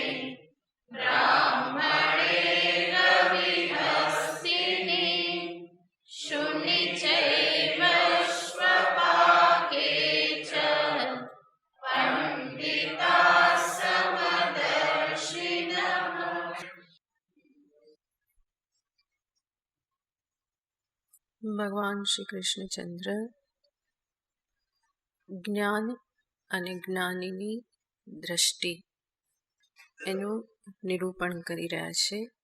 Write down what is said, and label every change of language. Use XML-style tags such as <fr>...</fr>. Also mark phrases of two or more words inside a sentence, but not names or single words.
<sa>ब्राह्मणे गविहस्तिनि शुनि चैव श्वपाके च पंडिताः समदर्शिनः।</sa> <gu>ભગવાન શ્રી કૃષ્ણચંદ્ર જ્ઞાન અને જ્ઞાનીની દ્રષ્ટિ એનું નિરૂપણ કરી રહ્યા છે।</gu>